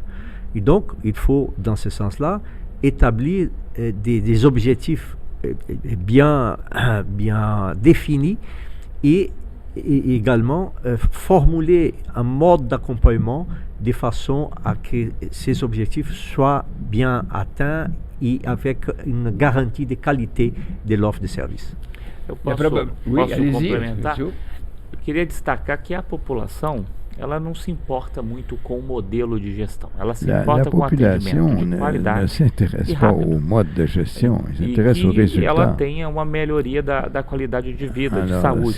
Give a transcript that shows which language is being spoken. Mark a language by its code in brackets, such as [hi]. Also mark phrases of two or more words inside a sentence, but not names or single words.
[fr] Et donc, il faut, dans ce sens-là, établir des objectifs bien définis et également formuler un mode d'accompagnement de façon à que ces objectifs soient bien atteints e avec une garantie de qualité de l'offre de service. [pt] Eu posso complementar? Eu queria destacar que a população, ela não se importa muito com o modelo de gestão. Ela se importa com o atendimento de qualidade e rápido. E que ela tenha uma melhoria da qualidade de vida, de saúde.